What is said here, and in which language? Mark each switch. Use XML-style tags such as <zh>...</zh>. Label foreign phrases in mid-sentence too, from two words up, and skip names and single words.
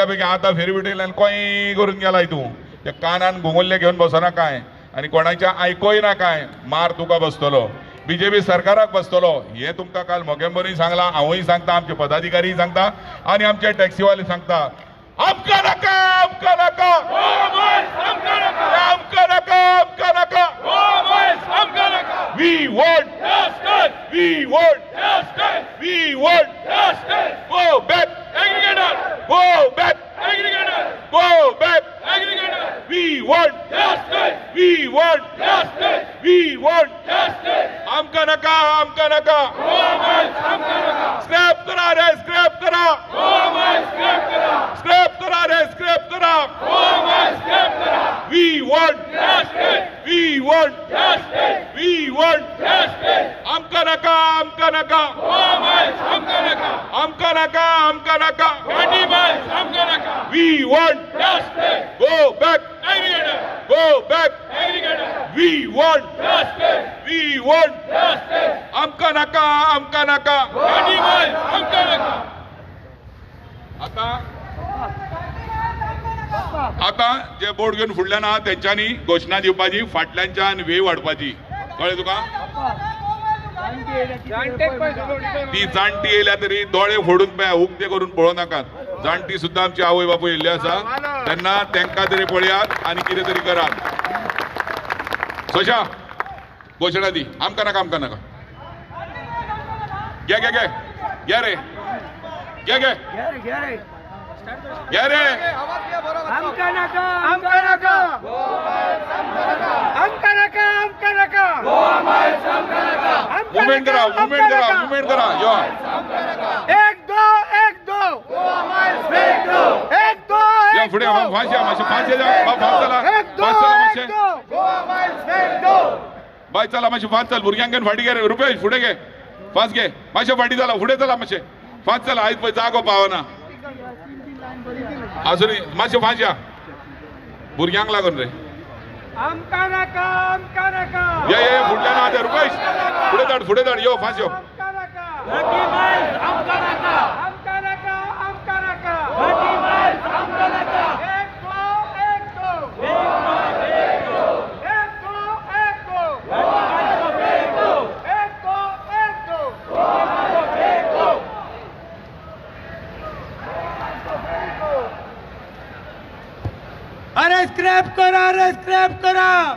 <kok>पैकी आतां फेरविटयल्यान कोय करून गेला तूं त्या कानान घुंगुल्ले घेवन बसना काय आनी कोणाच्या आयकोय ना काय मार तुका बसतलो बीजेपी सरकाराक बसतलो हे तुमकां काल मोगेंबरूय सांगलां हांवूय सांगता आमचे पदाधिकारी सांगता आनी आमचे टॅक्सीवाले सांगता आमका नका आमका नका आमका नका आमका नका</kok> <en>We want justice. We want justice. We want justice. Go back. Aggregator. Go back. Aggregator. Go back. Aggregator. We want justice. We want justice. We want justice.</en> <kok>आमका नका आमका नका स्क्रॅप करा रे स्क्रॅप करा स्क्रॅप करा रे स्क्रॅप करा</kok> <en>We want justice. We want justice. We want justice.</en> <kok>आमका नका आमका नका आमका नका आमका नका आमका नका आमका नका</kok> <en>We want justice. Go back. Aggregator. Go back. Aggregator. We want justice. We want justice.</en> <kok>आमका नका आमका नका आमका नका आता जे बोर्ड घेऊन फुडल्यान आहा त्यांच्यानी घोषणा दिवपाची फाटल्याच्यान वेव वाडपाची कळ्ळें तुका ती जाणटी येयल्या तरी दोळे फोडून पळय उक्ते करून पळोवं नाकात जाणटी सुद्दां आमची आवय बापूय येयल्ली आसा तेन्ना तेंकां तरी पळयात आनी कितें तरी करात सोशा घोषणा दी आमकां नाका आमकां नाका घे घे घे घे रे घे घे घे रे आमका नका आमका नका आमका नका आमका नका मुवमेंट करा मुवमेंट करा मुवमेंट करा यो</kok> <hi>एक दो एक दो</hi> <kok>या फुडें फांशा मातशें फांशे जा फांच चला मातशें बाय चला मातशें फांच चल भुरग्यांक घेवन फाटी घे रे रुपेश फुडें घे फांच घे मातशें फाटी चला फुडें चला मातशें फांच चला आयज पळय जागो पावना अजून मातशें फांच या भुरग्यांक लागून रे आमका नका आमका नका ये ये फुडल्यान आहा ते रुपेश फुडें धाड यो फांच यो आमका नका आमका नका आमका नका आमका नका आमका नका</kok> <hi>एक दो एक दो एक दो एक दो एक दो एक दो</hi> <kok>अरे स्क्रैप करा अरे स्क्रैप करा</kok>